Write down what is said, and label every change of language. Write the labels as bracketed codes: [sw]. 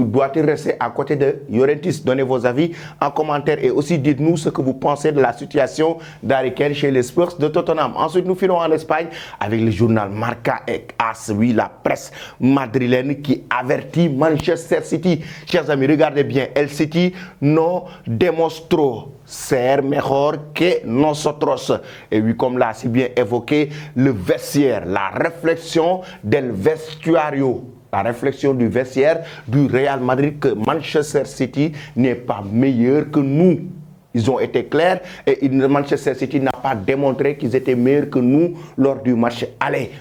[fr] Doit-il rester à côté de Laurentiis? Donnez vos avis en commentaire et aussi dites-nous ce que vous pensez de la situation d'Harry Kane chez les Spurs de Tottenham. Ensuite, nous filons en Espagne avec le journal Marca et AS, oui, la presse madrilène qui avertit Manchester City. Chers amis, regardez bien, [es] El City no demostró ser mejor que nosotros. [fr] Et oui, comme l'a si bien évoqué le vestiaire, la réflexion [es] del vestuario. [fr] La réflexion du vestiaire du Real Madrid que Manchester City n'est pas meilleur que nous. Ils ont été clairs et Manchester City n'a pas démontré qu'ils étaient meilleurs que nous lors du match aller.